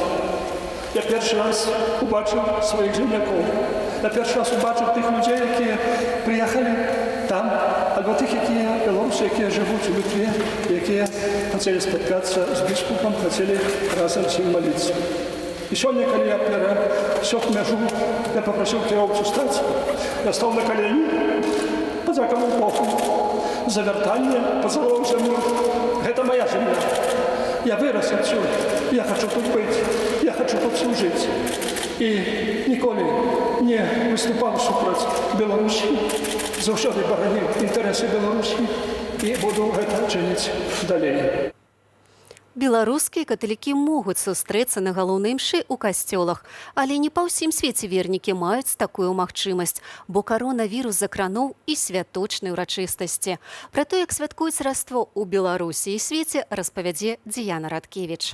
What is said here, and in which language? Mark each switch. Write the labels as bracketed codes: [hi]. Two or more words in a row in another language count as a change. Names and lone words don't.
[pl] Ja pierwszy raz zobaczył swoich ziemniaków. Ja pierwszy raz zobaczył tych ludzi, którzy przyjechali tam, albo tych, Białorusy, którzy żyją w Litwie, którzy chcieli spotkać się z biskupem, chcieli razem z nim modlić. [ru] I сегодня, когда я все княжу, я попросил Кировцу встать. Я стал на колени, подякував Богу за вертание, поцеловал землю. Это моя земля. Я вырос отсюда. Я хочу тут быть. Я хочу тут служить. И николи не выступал супротив Беларуси. Завсёды боронил интересы Беларуси. И буду это чинить далее. [be] Беларускія каталікі могуць сустрэцца на галоўнай імшы ў касцёлах, але не па ўсім свеце вернікі маюць такую магчымасць, бо каронавірус закрануў і святочнай урачыстасці. Пра то, як святкуюць раство ў Беларусі і свеце, распавядзе Дзіяна Радкевіч.